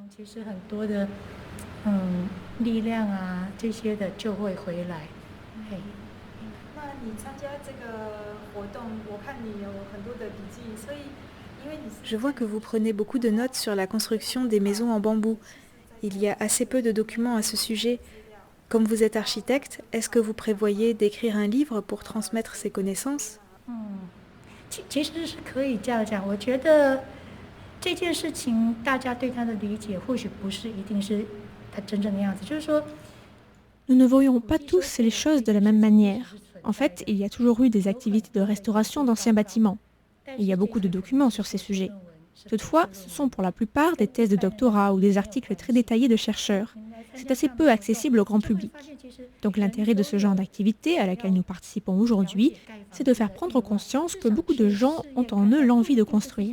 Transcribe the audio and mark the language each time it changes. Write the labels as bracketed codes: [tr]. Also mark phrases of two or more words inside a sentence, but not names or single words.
[fr] Je vois que vous prenez beaucoup de notes sur la construction des maisons en bambou. Il y a assez peu de documents à ce sujet. Comme vous êtes architecte, est-ce que vous prévoyez d'écrire un livre pour transmettre ces connaissances ? [zh] 其实是可以这样讲，我觉得这件事情大家对它的理解或许不是一定是它真正的样子，就是说。 [fr] Nous ne voyons pas tous les choses de la même manière. En fait, il y a toujours eu des activités de restauration d'anciens bâtiments. Il y a beaucoup de documents sur ces sujets. Toutefois, ce sont pour la plupart des thèses de doctorat ou des articles très détaillés de chercheurs. c'est assez peu accessible au grand public. Donc l'intérêt de ce genre d'activité à laquelle nous participons aujourd'hui, c'est de faire prendre conscience que beaucoup de gens ont en eux l'envie de construire.